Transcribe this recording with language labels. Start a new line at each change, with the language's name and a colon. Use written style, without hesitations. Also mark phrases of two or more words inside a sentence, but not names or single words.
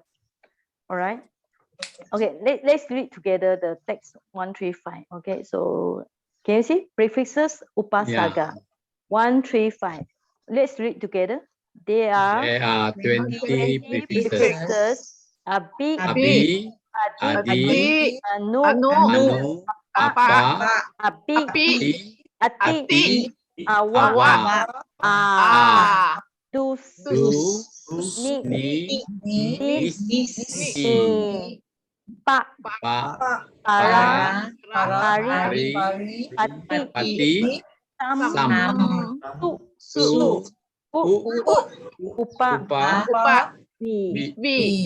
English: All right. Okay. Let's read together the text 135. Okay. So can you see prefixes upasaga 135? Let's read together. There are 20 prefixes.
Pali: Abi, Adi, anu, apa, api, ati, awa, dus, ni, pa, para, pari, pati, sam, su, upa, vi.